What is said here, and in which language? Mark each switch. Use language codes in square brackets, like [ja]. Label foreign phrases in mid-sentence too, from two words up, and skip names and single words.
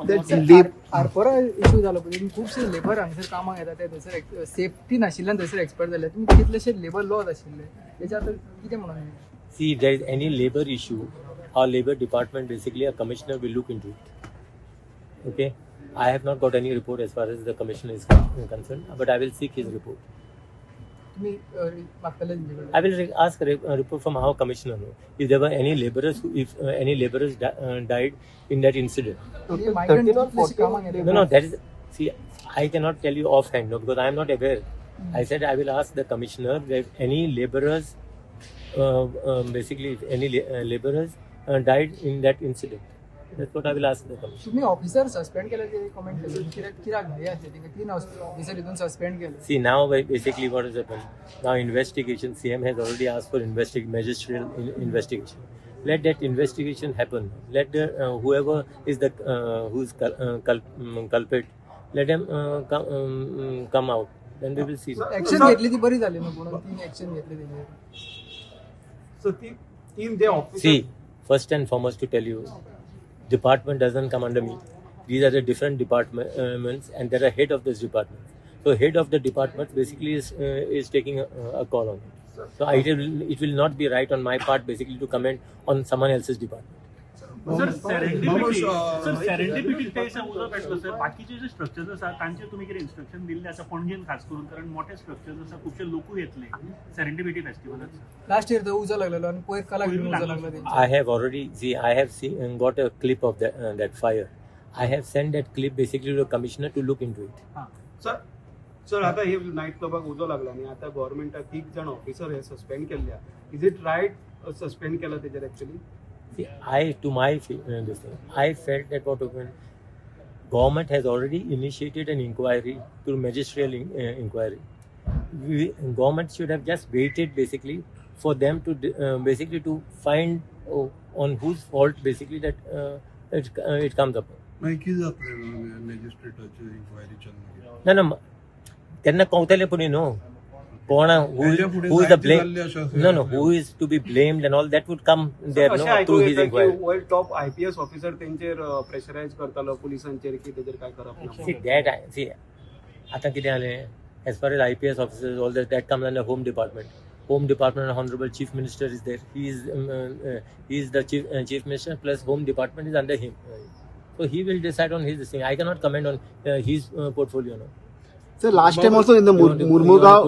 [kok] आरपोरा इश्यू जालो पळय खुबशे लेबर हांगसर कामाक येता ते थंयसर सेफ्टी नाशिल्ल्यान थंयसर एक्सपायर जाले तुमी कितलेशे [en] labor laws [kok] आशिल्ले तेच्या आतां कितें म्हणून [en] See, if there is any labor issue, our labor department, basically a commissioner will look into it. Okay? I have not got any report as far as the commissioner is concerned, but I will seek his report. [kok] तुम्ही मागतले [en] I will ask a report from our commissioner. If there were any laborers, any laborers died in that incident. No, that is. See, I cannot tell you offhand, no, because I am not aware. I said I will ask the commissioner if any laborers, basically, if any laborers died in that incident. That's what I will ask the commissioner. [kok] तुम्ही [en] officer suspend [kok] केले ते कमेंट केले कित्याक घाई आसले तिका 3 ऑफिसर इथून सस्पेंड केले [en] See, now basically what has happened? Now investigation, CM has already asked for magisterial investigation. Let that investigation happen. Let the whoever is the who's culprit, let them come out. Then we will see. [mr] ऍक्शन घेतली ती बरी झाली ना म्हणून 3 ऍक्शन घेतली तिने [en] So in the office. See, first and foremost to tell you, department doesn't come under me. These are the different departments, and there are head of this department. So head of the department basically is taking a call on it. So it will not be right on my part basically to comment on someone else's department. [kok] सर सेरेंडिपिटी ते उजो पेटलो सर बाकीचे जे स्ट्रक्चर्स आसा तांचे तुमी कितें इन्स्ट्रक्शन दिल्ले आसा पणजेन खास करून कारण मोठे स्ट्रक्चर्स आसा खुबशे लोकूय येतले सेरेंडिपिटी फेस्टिवलाक [en] last year [kok] तो उजो लागलेलो आणि पयर कला घेऊन उजो लागलो [en] I have already got a clip of that fire. I have sent that clip basically to the commissioner to look into it. [kok] सर आता हे नाईट क्लबाक उजो लागला आणि आता गव्हर्नमेंटाक 3 जण ऑफिसर हे सस्पेंड केल्ल्या [en] is it right [kok] सस्पेंड केला तेजेर एक्चुअली [en] See, this thing, I felt that what happened, government has already initiated an inquiry through magisterial inquiry. Government should have just waited basically for them to basically to find on whose fault basically that it comes up. [kok] मॅजिस्ट्रेटाची इन्क्वायरी चालू [en] No, [kok] त्यांना कळतले पुढे नो कोण [en] who is the blame, no who is to be blamed and all that would come there no through his inquiry. world top IPS officer [kok] तेंचेर प्रेशराइज करतालो पुलिसांचेर की तेजेर काय करप ना [en] See that [kok] आता कितें जालें [en] as far as IPS officers all that comes under home department honorable chief minister is there, he is the chief minister plus home department is under him, so he will decide on his thing. I cannot comment on his portfolio no. Sir, last time also in the Murmugao.